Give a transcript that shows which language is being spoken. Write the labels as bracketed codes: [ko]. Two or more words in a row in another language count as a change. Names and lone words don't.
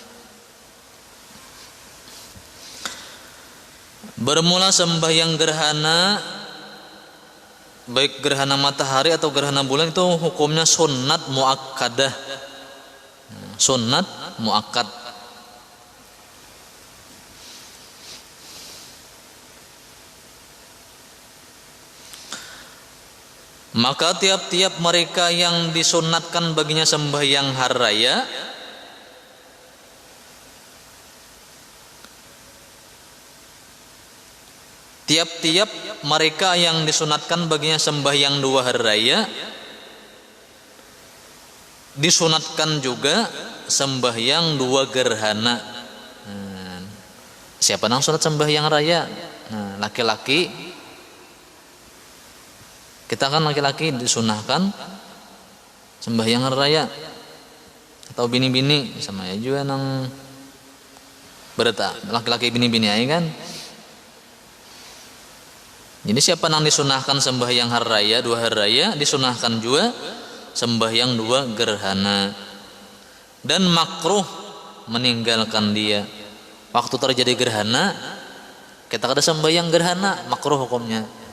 [id] Bermula sembahyang gerhana, baik gerhana matahari atau gerhana bulan itu hukumnya sunnat muakkadah. Sunnat muakkad. Maka tiap-tiap mereka yang disunatkan baginya sembahyang hari raya, tiap-tiap mereka yang disunatkan baginya sembahyang 2 hari raya, disunatkan juga sembahyang 2 gerhana. Siapa yang sunat sembahyang raya? Laki-laki. [bjn] Kita kan laki-laki disunahkan sembahyang hari raya, atau bini-bini sama ya juga nang bereta laki-laki bini-bini aja kan. [id] Jadi siapa yang disunahkan sembahyang hari raya 2 hari raya, disunahkan juga sembahyang 2 gerhana. Dan makruh meninggalkan dia. [bjn] Waktu terjadi gerhana kita kada sembahyang gerhana, makruh hukumnya.